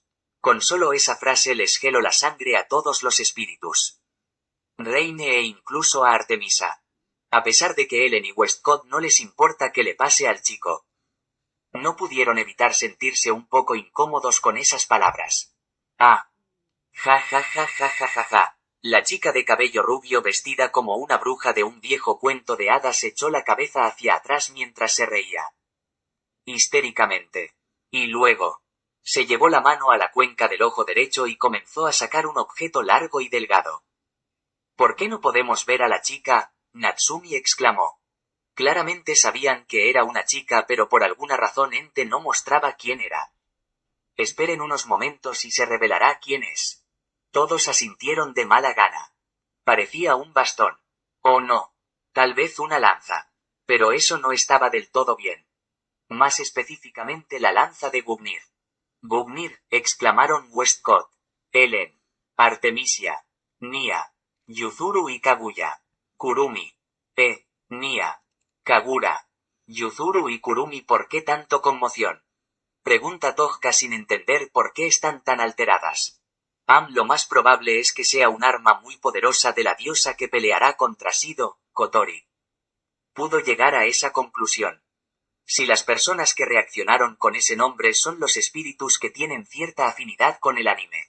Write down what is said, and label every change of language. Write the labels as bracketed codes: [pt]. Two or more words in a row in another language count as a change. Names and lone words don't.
[es] Con solo esa frase les gelo la sangre a todos los espíritus. Reine e incluso a Artemisa. A pesar de que Ellen y Westcott no les importa que le pase al chico. No pudieron evitar sentirse un poco incómodos con esas palabras. Ah. Ja ja ja ja ja ja ja. La chica de cabello rubio vestida como una bruja de un viejo cuento de hadas echó la cabeza hacia atrás mientras se reía. Histéricamente. Y luego. Se llevó la mano a la cuenca del ojo derecho y comenzó a sacar un objeto largo y delgado. ¿Por qué no podemos ver a la chica? Natsumi exclamó. Claramente sabían que era una chica, pero por alguna razón Ente no mostraba quién era. Esperen unos momentos y se revelará quién es. Todos asintieron de mala gana. Parecía un bastón. O no. Tal vez una lanza. Pero eso no estaba del todo bien. Más específicamente la lanza de Gungnir. Gungnir, exclamaron Westcott, Ellen, Artemisia, Nia, Yuzuru y Kaguya. Kurumi. Nia. Kagura. Yuzuru y Kurumi, ¿por qué tanto conmoción? Pregunta Tojka sin entender por qué están tan alteradas. Lo más probable es que sea un arma muy poderosa de la diosa que peleará contra Sido, Kotori. Pudo llegar a esa conclusión. Si las personas que reaccionaron con ese nombre son los espíritus que tienen cierta afinidad con el anime.